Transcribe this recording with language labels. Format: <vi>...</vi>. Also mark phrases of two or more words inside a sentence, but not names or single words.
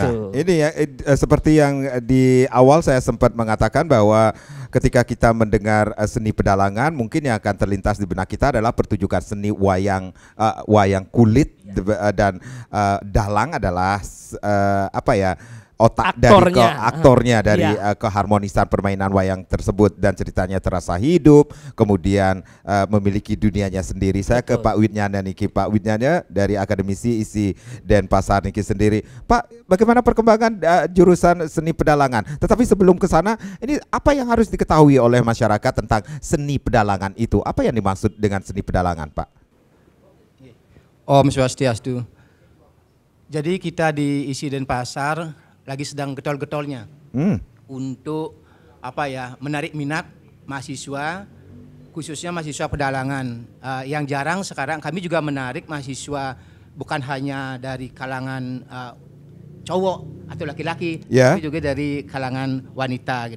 <id>Nah, ini ya seperti yang di awal saya sempat mengatakan bahwa ketika kita mendengar seni pedalangan, mungkin yang akan terlintas di benak kita adalah pertunjukan seni wayang kulit dan dalang adalah otak aktornya dari keharmonisan permainan wayang tersebut, dan ceritanya terasa hidup, kemudian memiliki dunianya sendiri. Saya ke Pak Widnyana niki, Pak Widnyana dari Akademisi ISI Denpasar niki sendiri. Pak, bagaimana perkembangan jurusan seni pedalangan? Tetapi sebelum ke sana, ini apa yang harus diketahui oleh masyarakat tentang seni pedalangan itu? Apa yang dimaksud dengan seni pedalangan, Pak?</id> <ban>Om Swastiastu.</ban> <id>Jadi kita di ISI Denpasar lagi sedang getol-getolnya untuk menarik minat mahasiswa, khususnya mahasiswa pedalangan. Yang jarang sekarang kami juga menarik mahasiswa bukan hanya dari kalangan cowok atau laki-laki, tapi juga dari kalangan wanita gitu.</id>